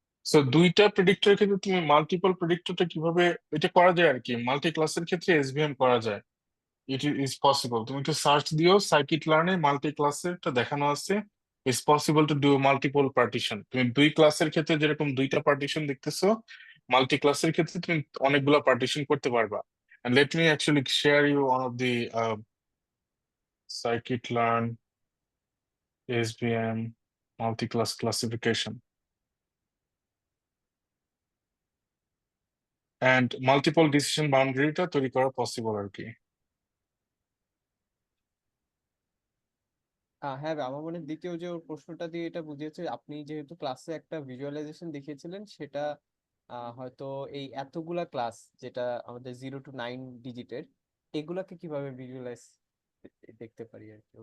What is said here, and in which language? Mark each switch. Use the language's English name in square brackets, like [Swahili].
[Bangla] So দুইটা প্রেডিক্টরের ক্ষেত্রে তুমি মাল্টিপল প্রেডিক্টরটা কিভাবে এটা করা যায় আর কি, মাল্টি ক্লাসের ক্ষেত্রে এসভিএম করা যায়। [English] it is possible, [Bangla] তুমি একটু সার্চ দিও সাইকিট লার্নে, মাল্টি ক্লাসেরটা দেখানো আছে। [English] It's possible to do multiple partition. [Bangla] তুমি দুই ক্লাসের ক্ষেত্রে যেরকম দুইটা পার্টিশন দেখতেছো, মাল্টি ক্লাসের ক্ষেত্রে তুমি অনেকগুলো পার্টিশন করতে পারবা। [English] And let me actually share you one of the scikit-learn SVM multi-class classification. [Bangla] And multiple decision বাউন্ডারিটা তৈরি করা পসিবল আর কি। হ্যাঁ ভাই, আমার মনে হয় দ্বিতীয় যে ওর প্রশ্নটা দিয়ে এটা বুঝিয়েছে, আপনি যেহেতু ক্লাসে একটা ভিজুয়ালাইজেশন দেখিয়েছিলেন, সেটা হয়তো এই এতগুলা ক্লাস যেটা আমাদের 0 to 9 ডিজিটের, এগুলাকে কিভাবে ভিজুয়ালাইজ দেখতে পারি আর কি,